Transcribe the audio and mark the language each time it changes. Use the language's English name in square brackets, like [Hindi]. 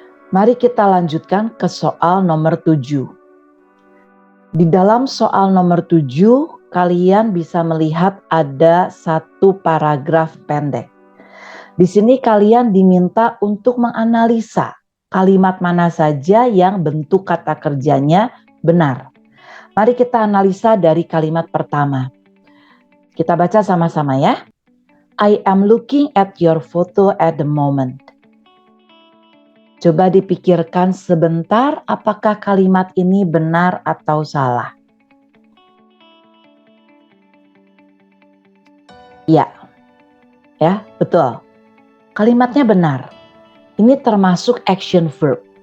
[Indonesian] Mari kita lanjutkan ke soal nomor 7. Di dalam soal nomor 7, kalian bisa melihat ada satu paragraf pendek. Di sini kalian diminta untuk menganalisa kalimat mana saja yang bentuk kata kerjanya benar. Mari kita analisa dari kalimat pertama. Kita baca sama-sama ya. [English] I am looking at your photo at the moment. [Indonesian] Coba dipikirkan sebentar apakah kalimat ini benar atau salah. Ya, betul. Kalimatnya benar. Ini termasuk action verb.